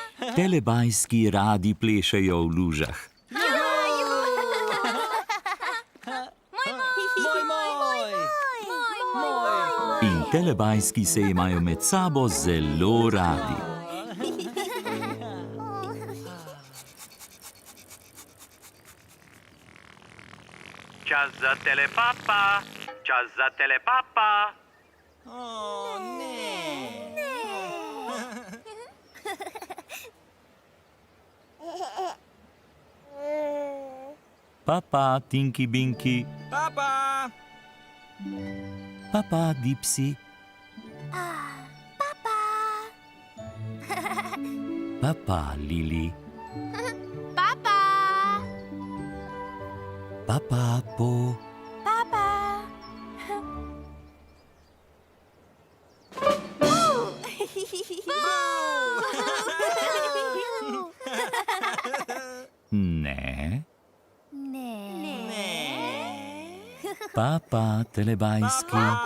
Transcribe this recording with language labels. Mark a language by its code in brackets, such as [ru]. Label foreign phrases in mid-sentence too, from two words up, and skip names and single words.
[sl] Telebajski radi plešejo v lužah. In telebajski se imajo med sabo zelo radi. Čas za telepapa, čas za telepapa. O, ne. Papa, Tinky Binky, Papa. papa, Dipsy, papa, Lili, Papa. papa, Po, Papa. ne, Ne. papa, Telebajski,